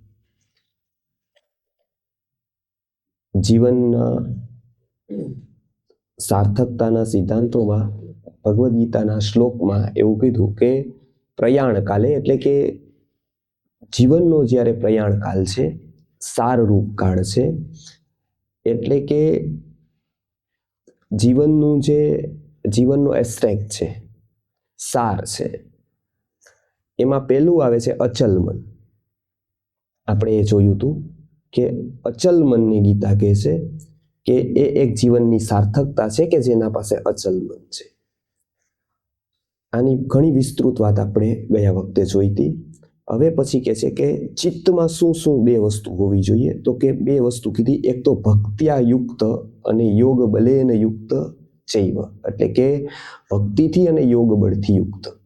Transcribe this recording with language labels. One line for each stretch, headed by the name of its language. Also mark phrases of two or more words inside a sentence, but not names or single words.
Gujarati: જીવનના સાર્થકતાના સિદ્ધાંતો ભગવદ ગીતાના શ્લોકમાં એવું કીધું કે
Sanskrit: प्रयाण काले
Gujarati: એટલે કે જીવનનો જ્યારે પ્રયાણ કાળ છે, સારરૂપ કાળ છે, એટલે કે જીવનનું જે જીવનનો એસ્પેક્ટ છે, સાર છે, એમાં પહેલું આવે છે અચલ મન। આપણે એ જોયું હતું કે અચલ મનની ગીતા કહે છે કે એ એક જીવનની સાર્થકતા છે કે જેના પાસે અચલ મન છે। આની ઘણી વિસ્તૃત વાત આપણે ગયા વખતે જોઈ હતી। હવે પછી કહે છે કે ચિત્તમાં શું શું બે વસ્તુ હોવી જોઈએ, તો કે બે વસ્તુ કીધી, એક તો
Sanskrit: ભક્ત્યા યુક્ત
Gujarati: અને
Sanskrit: યોગ બલેન યુક્ત ચૈવ,
Gujarati: એટલે કે ભક્તિથી અને યોગ બળથી યુક્ત।